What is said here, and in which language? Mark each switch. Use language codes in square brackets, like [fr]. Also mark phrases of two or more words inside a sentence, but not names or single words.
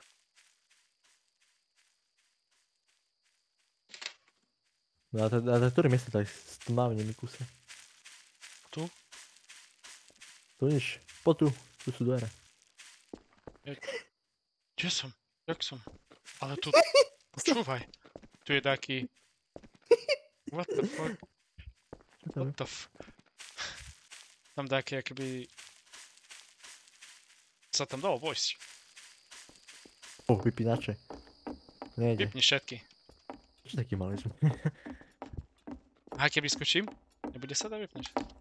[sk] No a na ktorý mieste tak stmavne mi kuse? Tu? Tu nič. Poď tu. Tu sú dvere. Kde som? Jak som? Ale tu... Počúvaj. Tu je taký... [en] What the fuck? What the f... [sk] Tam také, akoby... Sa tam dalo vojsť. Vypínače. Nejde. Vypni všetky. Čo taký malý sme? A keby skočím? Nebude sa dať vypnúť.